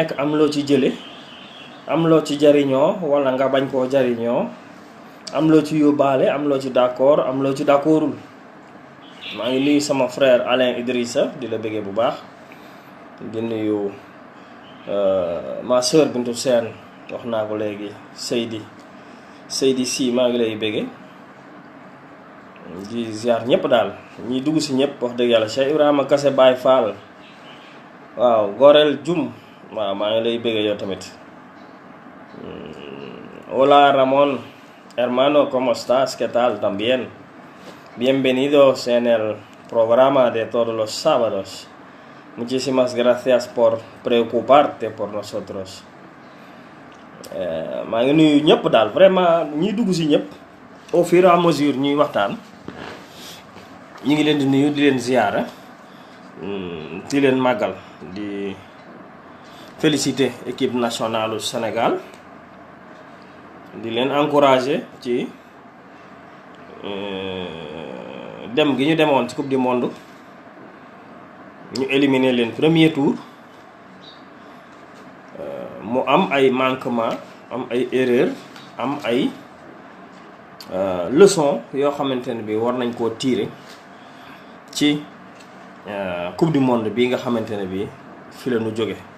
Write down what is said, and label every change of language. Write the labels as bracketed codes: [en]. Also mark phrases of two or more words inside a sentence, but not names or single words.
[wo] nekk am loo ci jële am loo ci jariñoo wala nga bañ koo jariñoo am loo ci yóbbaale am loo ci d'accord am loo ci d'accordul maa ngi nuyu sama frère Alain Idrissa di la bëggee bu baax di nuyu [fr] ma sœur [wo] Bintou Sène wax naa ko léegi Seydi si maa ngi lay bëggee di ziar ñëpp daal ñi dugg si ñëpp wax dëgg yàlla Cheikh Ibrahima Kassé Baye Fall waaw Gorel Jum waaw maa ngi lay bëggee yow tamit [es] hola Ramón hermano ¿cómo estás? ¿Qué tal? También bienvenidos en el programa de todos los sábados. Muchísimas gracias por preocuparte por nosotros. [wo] maa ngi nuyu ñëpp daal vraiment ñi dugg si ñëpp [fr] au fur et à mesure [wo] ñuy waxtaan ñi ngi leen di nuyu di leen ziyaara di leen màggal di féliciter [fr] équipe nationale du Sénégal [wo] di leen encourager ci dem gi ñu demoon ci [fr] coupe du monde [wo] ñu éliminer leen [fr] premier tour [wo] mu am ay manquement am ay erreur am ay leçon yoo xamante ne bi war nañ koo tirer ci [fr] coupe du monde [wo] bi nga xamante ne bi fi la ñu jóge